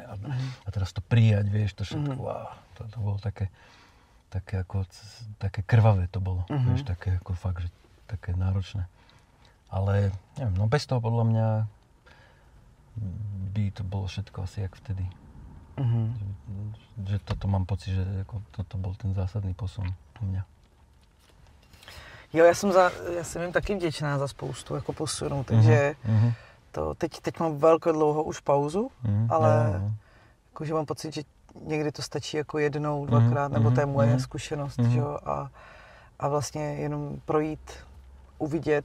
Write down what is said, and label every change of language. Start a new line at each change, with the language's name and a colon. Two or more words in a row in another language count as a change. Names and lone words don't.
Slovak: A teraz to prijať, vieš, to všetko. To bolo také krvavé to bolo, vieš, také ako fakt, že také náročné. Ale neviem, no bez toho podľa mňa by to bolo všetko asi jak vtedy. Že toto mám pocit, že ako toto bol ten zásadný posun u mňa.
Czech: Jo, já jsem jim taky vděčná za spoustu jako posunů, takže to teď mám velko dlouho už pauzu, ale jakože mám pocit, že někdy to stačí jako jednou, dvakrát, nebo to je moje zkušenost, že jo, a vlastně jenom projít, uvidět.